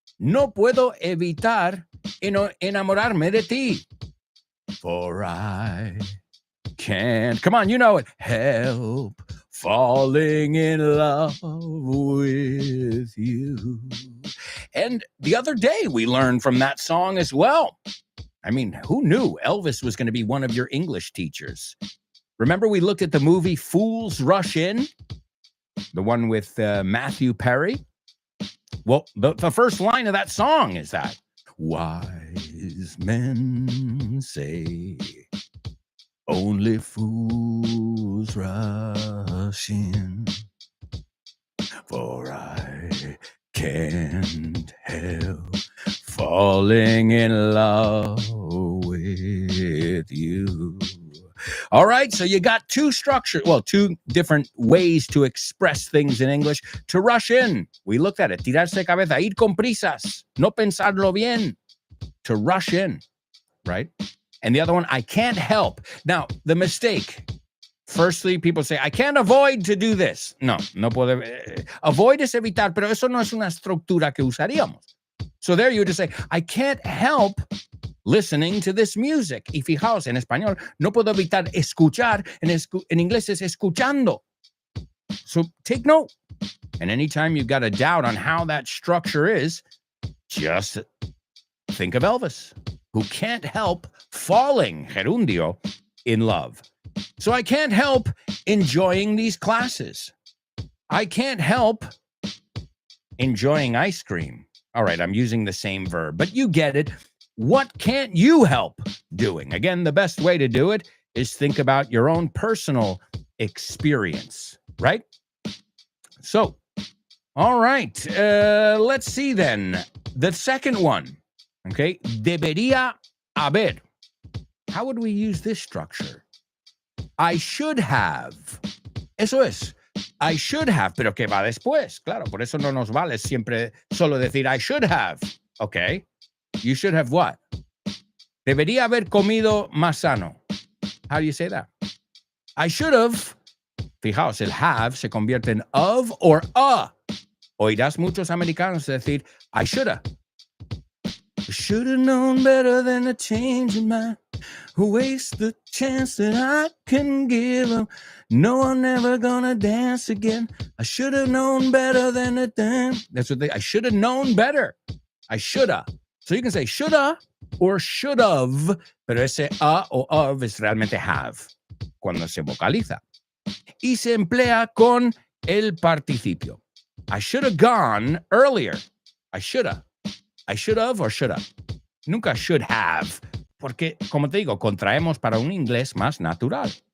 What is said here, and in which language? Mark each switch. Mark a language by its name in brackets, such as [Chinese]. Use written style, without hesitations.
[Spanish] No puedo evitar enamorarme de ti. [English] For I can't. Come on, you know it. Help falling in love with you. And the other day we learned from that song as well. I mean, who knew Elvis was going to be one of your English teachers? Remember we looked at the movie Fools Rush In? The one with Matthew Perry? Well, the first line of that song is that. Wise men say only fools rush in, for I can't help falling in love with you. All right, so you got two different ways to express things in English. To rush in, we looked at it. [Spanish] Tirarse cabeza, ir con prisas, no pensarlo bien. [English] To rush in, right? And the other one, I can't help. Now, the mistake. Firstly, people say, I can't avoid to do this. [Spanish] No puedo. Avoid es evitar, pero eso no es una estructura que usaríamos. [English] So there you would just say, I can't help listening to this music. [Spanish] Y fijaos, en español, no puedo evitar escuchar. En inglés es escuchando. [English] So take note. And anytime you've got a doubt on how that structure is, just think of Elvis, who can't help falling, gerundio, in love. So I can't help enjoying these classes. I can't help enjoying ice cream. All right, I'm using the same verb, but you get it. What can't you help doing? Again, the best way to do it is think about your own personal experience, right? So, all right, let's see then. The second one, okay, [Spanish] debería haber. [English] How would we use this structure? I should have. [Spanish] Eso es. [English] I should have, [Spanish] pero que va después. Claro, por eso no nos vale siempre solo decir I should have. [English] Okay. You should have what? [Spanish] Debería haber comido más sano. [English] How do you say that? I should have. [Spanish] Fijaos, el have se convierte en of or a. Oirás muchos americanos decir [English] I shoulda. Should have known better than to change your mind. Waste the chance that I can give them. No, I'm never gonna dance again. I should have known better than to dance. That's what I should have known better. I shoulda. So you can say shoulda or should have, [Spanish] pero ese a o of es realmente have cuando se vocaliza. Y se emplea con el participio. [English] I should have gone earlier. I shoulda. I should have or shoulda. [Spanish] Nunca should have. Porque, como te digo, contraemos para un inglés más natural.